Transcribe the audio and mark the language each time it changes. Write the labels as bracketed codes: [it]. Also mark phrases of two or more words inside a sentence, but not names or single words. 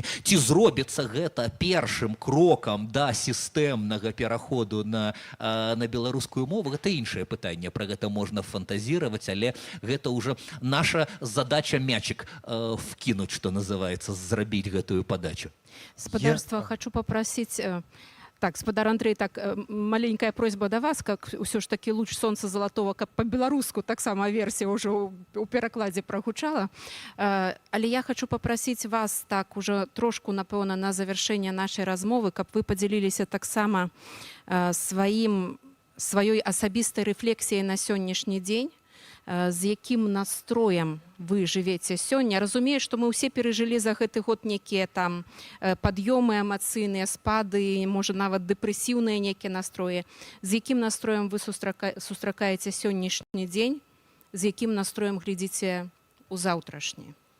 [be] Ці зробіцца гэта першым крокам да сістэмнага пераходу на беларускую мову, гэта іншае пытанне, пра гэта можна фантазіраваць, але гэта ўжо наша задача мячик вкінуць, што называецца, зрабіць гэтую падачу. Спадарства, [ru] хочу попросить... Так, спадар Андрей, так, маленькая просьба до вас, как все ж таки «Луч солнца золотого», как по-белоруску, так сама версия уже у перекладе прогучала. Але я хочу попросить вас так уже трошку, напевно, на завершение нашей размовы, как вы поделились так само своей особистой рефлексией на сённяшні день, [be] з якім настроем вы жывеце сёння. Разумею, што мы ўсе перажылі за гэты год некія там пад'ёмы эмацыйныя, спады, можа нават дэпрэсіўныя некія настроі. З якім настроем вы сустракаеце сённяшні дзень, з якім настроем глядзіце ў заўтрашні?